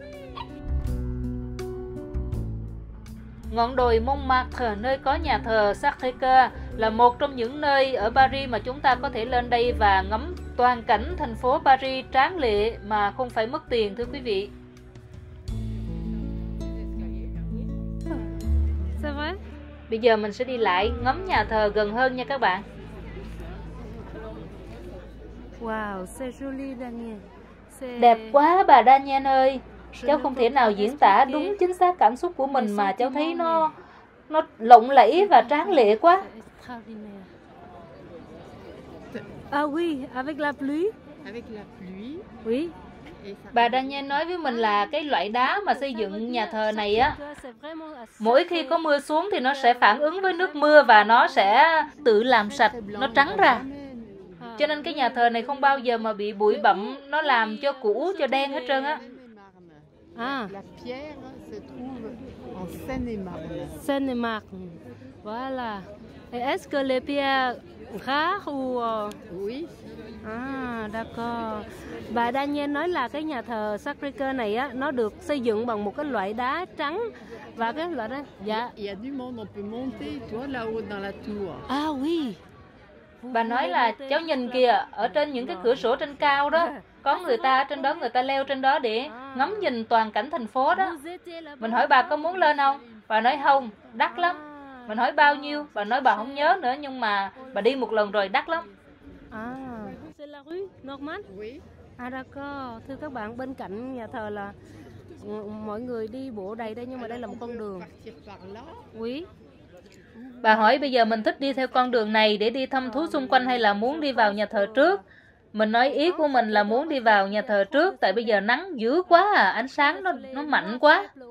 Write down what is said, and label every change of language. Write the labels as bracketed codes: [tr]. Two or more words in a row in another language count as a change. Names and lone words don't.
[vi] Ngọn đồi Montmartre, nơi có nhà thờ Sacré-Cœur, là một trong những nơi ở Paris mà chúng ta có thể lên đây và ngắm toàn cảnh thành phố Paris tráng lệ mà không phải mất tiền, thưa quý vị. Bây giờ mình sẽ đi lại ngắm nhà thờ gần hơn nha các bạn. [fr] Wow, c'est joli Daniel. [vi] Đẹp quá bà Daniel ơi. Cháu không thể nào diễn tả đúng chính xác cảm xúc của mình mà cháu thấy nó lộng lẫy và tráng lệ quá. [fr] Ah oui, avec la pluie. Avec la pluie. Oui. [vi] Bà Daniel nói với mình là cái loại đá mà xây dựng nhà thờ này á, mỗi khi có mưa xuống thì nó sẽ phản ứng với nước mưa và nó sẽ tự làm sạch, nó trắng ra. Cho nên cái nhà thờ này không bao giờ mà bị bụi bặm, nó làm cho cũ, cho đen hết trơn á. [fr] La pierre se trouve en Seine-et-Marne. Seine-et-Marne. Voilà. Et est-ce que les pierres rares ou Oui. Ah, d'accord. [vi] Bà Daniel nói là cái nhà thờ Sacré-Cœur này á, nó được xây dựng bằng một cái loại đá trắng và cái loại đó. Dạ. [fr] Il y a du monde, on peut monter, tu vois, là-haut dans la tour. Ah oui. [vi] Bà nói là cháu nhìn kìa, ở trên những cái cửa sổ trên cao đó, có người ta ở trên đó, người ta leo trên đó để ngắm nhìn toàn cảnh thành phố đó. Mình hỏi bà có muốn lên không? Bà nói không, đắt lắm. Mình hỏi bao nhiêu? Bà nói bà không nhớ nữa, nhưng mà bà đi một lần rồi, đắt lắm. [fr] C'est la rue Normande? Oui. Ah d'accord. [vi] Thưa các bạn, bên cạnh nhà thờ là mọi người đi bộ đầy đây, nhưng mà đây là một con đường. [fr] Oui. [vi] Bà hỏi bây giờ mình thích đi theo con đường này để đi thăm thú xung quanh hay là muốn đi vào nhà thờ trước? Mình nói ý của mình là muốn đi vào nhà thờ trước, tại bây giờ nắng dữ quá à, ánh sáng nó mạnh quá.